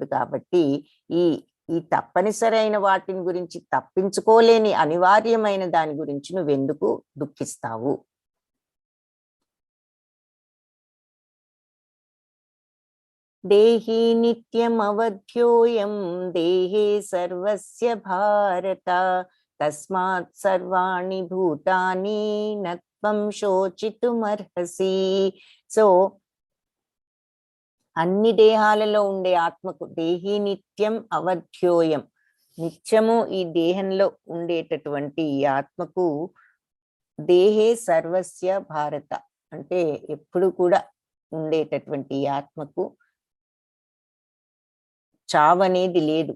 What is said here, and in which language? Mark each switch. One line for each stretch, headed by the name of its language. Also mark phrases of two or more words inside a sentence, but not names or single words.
Telugu: కాబట్టి ఈ తప్పనిసరైన వాటిని గురించి, తప్పించుకోలేని అనివార్యమైన దాని గురించి నువ్వెందుకు దుఃఖిస్తావు?
Sanskrit: దేహి నిత్యం అవధ్యోయం దేహే సర్వస్య భారత తస్మాత్ సర్వాణి భూతాని నత్వం శోచితుమర్హసి.
Telugu: సో అన్ని దేహాలలో ఉండే ఆత్మకు
Sanskrit: దేహి నిత్యం అవధ్యోయం,
Telugu: నిత్యము ఈ దేహంలో ఉండేటటువంటి ఈ ఆత్మకు
Sanskrit: దేహే సర్వస్య భారత
Telugu: అంటే ఎప్పుడు కూడా ఉండేటటువంటి ఈ ఆత్మకు చావనేది లేదు.